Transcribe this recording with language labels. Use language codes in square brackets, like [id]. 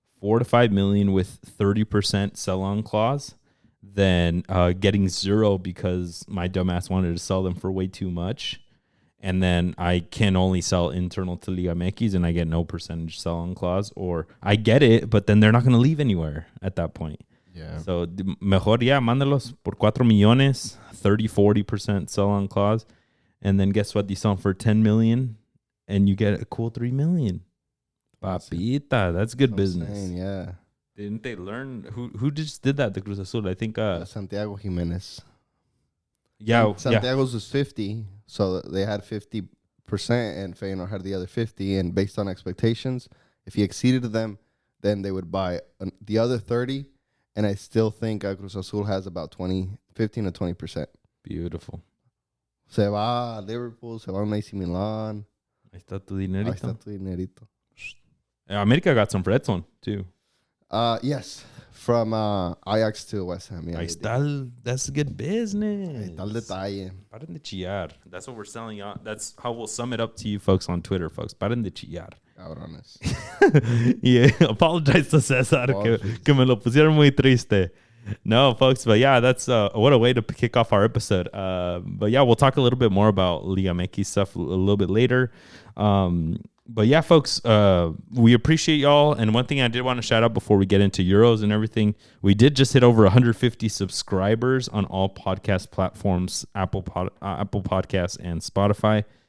[en] 4 to 5 million with 30% sell-on clause than getting zero because my dumbass wanted to sell them for way too much. And then I can only sell internal to Liga MX and I get no percentage sell-on clause. Or I get it, but then they're not going to leave anywhere at that point. Yeah. [es] So mejor mándalos por 4 millones, 30-40% sell-on clause. [en] And then guess what? You sell them for 10 million and you get a cool 3 million. Papita, that's good business. Saying, yeah. Didn't they learn? Who just did that? The Cruz Azul. I think Santiago Jimenez. Yeah. Santiago's was 50, so they had 50%, and Feyenoord had the other 50. And based on expectations, if he exceeded them, then they would buy the other 30. And I still think Cruz Azul has about 15 to 20%. Beautiful. [es] Se va a Liverpool, se va a AC Milan. Ahí está tu dinerito. Ahí está tu dinerito. [en] America got some for Edson, too. Yes, from Ajax to West Ham. Yeah, Ahí está. That's good business. [es] Ahí está el detalle. Paren de chillar. [en] That's what we're selling on. That's how we'll sum it up to you folks on Twitter, folks. [es] Paren de chillar. Cabrones. [en] Yeah, apologize to Cesar que me lo pusieron muy triste. No, folks, but yeah, that's what a way to kick off our episode. But yeah, we'll talk a little bit more about Liga MX stuff a little bit later. But yeah, folks, we appreciate y'all. And one thing I did want to shout out before we get into Euros and everything, we did just hit over 150 subscribers on all podcast platforms, Apple Podcasts and Spotify.